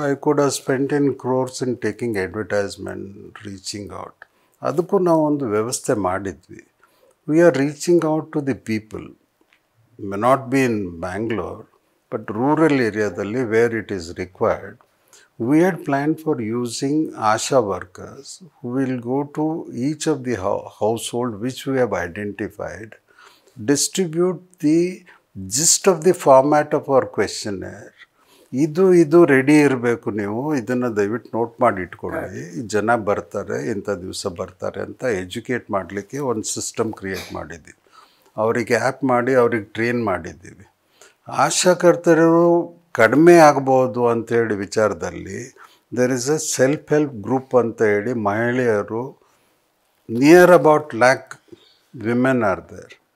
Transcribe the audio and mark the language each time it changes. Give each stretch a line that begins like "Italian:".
English: I could have spent in crores in taking advertisement, reaching out.
Kannada: ಅದಕ್ಕೂ ನಾವು ಒಂದು ವ್ಯವಸ್ಥೆ ಮಾಡಿದ್ವಿ.
English: We are reaching out to the people, may not be in Bangalore, but rural ಏರಿಯಾದಲ್ಲಿ where it is required. We had planned for using ASHA workers who will go to each of the household which we have identified, distribute the gist of the format of our questionnaire.
Kannada: ಇದು ready ಇರಬೇಕು, ನೀವು ಇದನ್ನು ದಯವಿಟ್ಟು note ಮಾಡಿ ಇಟ್ಕೊಳ್ಳಿ. ಜನ ಬರ್ತಾರೆ, ಇಂಥ ದಿವಸ ಬರ್ತಾರೆ ಅಂತ ಎಜುಕೇಟ್ ಮಾಡಲಿಕ್ಕೆ ಒಂದು ಸಿಸ್ಟಮ್ ಕ್ರಿಯೇಟ್ ಮಾಡಿದ್ದೀವಿ. ಅವರಿಗೆ ಆ್ಯಪ್ ಮಾಡಿ ಅವ್ರಿಗೆ ಟ್ರೈನ್ ಮಾಡಿದ್ದೀವಿ. ಆಶಾಕರ್ತರು ಕಡಿಮೆ ಆಗ್ಬೋದು ಅಂಥೇಳಿ ವಿಚಾರದಲ್ಲಿ
English: there is a self help group
Kannada: ಅಂತ ಹೇಳಿ ಮಹಿಳೆಯರು
English: Near about 1,00,000 women are there.